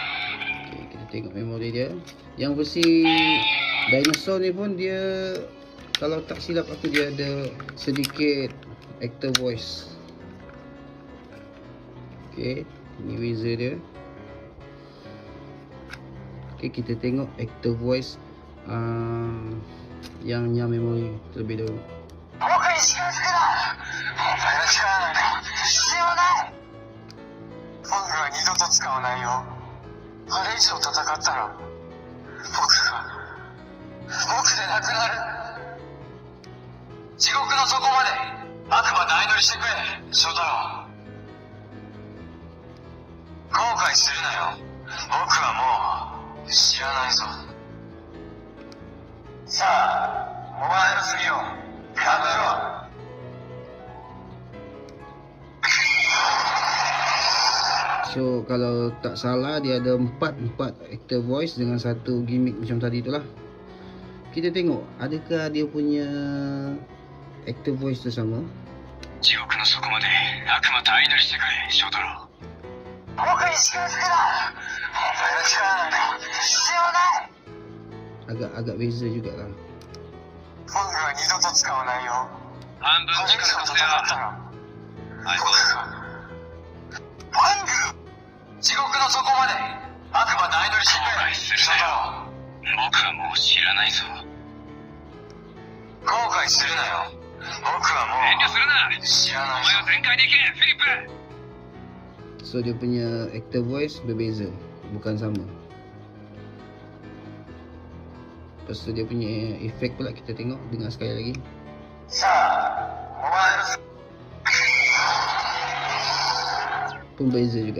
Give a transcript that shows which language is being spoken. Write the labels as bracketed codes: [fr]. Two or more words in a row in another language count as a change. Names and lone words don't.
[ms] Okay, kita tengok memori dia. Yang versi dinosaur ni pun dia Kalau tak silap aku dia ada sedikit [en] actor voice. [ms] Okey, ini beza dia. Okey, kita tengok [en] actor voice [ms] yang memory terlebih dahulu. [ja] 僕に近づくな。お前の力なんか必要ない。僕は二度と使わないよ。あれ以上戦ったら僕でなくなる。地獄の底まで悪魔と相乗りしてくれ、翔太郎。後悔するなよ。僕はもう知らないぞ。さあ、お前の次を考えろ。 [ms] So kalau tak salah dia ada empat [en] actor voice [ms] dengan satu gimmick macam tadi itulah. Kita tengok adakah dia punya [en] actor voice [ms] tu sama. [ja] 地獄の底まで悪魔と相乗りしてくれ、翔太郎。僕に近づくな。お前の力なんか必要ない。 [ms] Agak beza jugalah. [ja] 僕は二度と使わないよ。半分力貸せよ。はい、パング地獄の底まで悪魔と相乗りしてくれ。翔太郎。僕はもう知らないぞ。後悔するなよ。僕はもう遠慮するな。知らないぞ。お前は全開でいけ、フィリップ。 [ms] So dia punya [en] actor voice [ms] berbeza, bukan sama. Lepas tu dia punya efek pula kita tengok, dengar sekali lagi. [ja] さあ、お前の [ms] Pun beza juga.